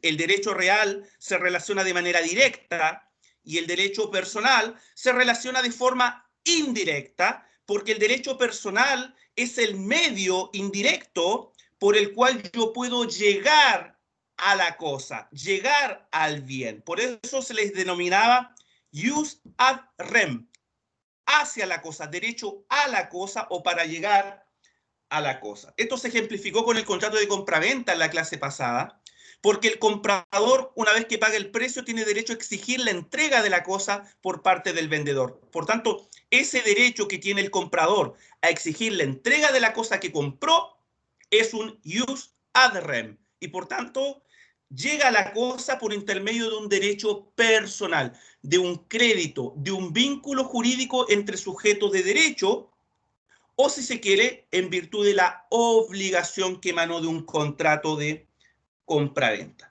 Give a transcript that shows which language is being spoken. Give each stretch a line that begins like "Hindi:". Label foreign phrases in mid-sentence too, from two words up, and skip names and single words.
Spanish: El derecho real se relaciona de manera directa y el derecho personal se relaciona de forma indirecta, porque el derecho personal es el medio indirecto por el cual yo puedo llegar a la cosa, llegar al bien. Por eso se les denominaba
Latin: jus ad rem,
Spanish: hacia la cosa, derecho a la cosa o para llegar a la cosa. Esto se ejemplificó con el contrato de compraventa en la clase pasada, porque el comprador, una vez que paga el precio, tiene derecho a exigir la entrega de la cosa por parte del vendedor. Por tanto, ese derecho que tiene el comprador a exigir la entrega de la cosa que compró es un
Latin: jus ad rem.
Spanish: Y por tanto, llega a la cosa por intermedio de un derecho personal, de un crédito, de un vínculo jurídico entre sujetos de derecho, o si se quiere, en virtud de la obligación que emanó de un contrato de compraventa.